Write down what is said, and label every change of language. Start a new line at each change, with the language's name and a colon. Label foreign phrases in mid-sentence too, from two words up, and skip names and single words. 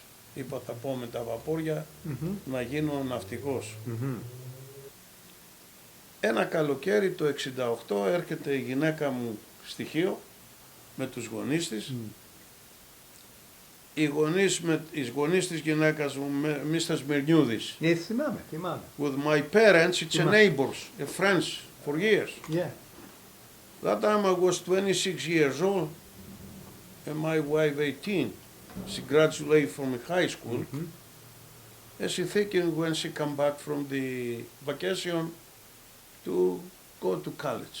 Greek: Είπα θα πω με τα βαπόρια να γίνω ναυτικός. Ένα καλοκαίρι το 68 έρχεται η γυναίκα μου στοιχείο με τους γονείς της. Οι γονείς της γυναίκας μου, Mr. Σμυρνιούδης. θυμάμαι.
English: With my parents, it's a neighbors, a friends for years. Yeah. That time I was 26 years old and my wife 18. She graduated from high school. And she thinking when she come back from the vacation to go to college.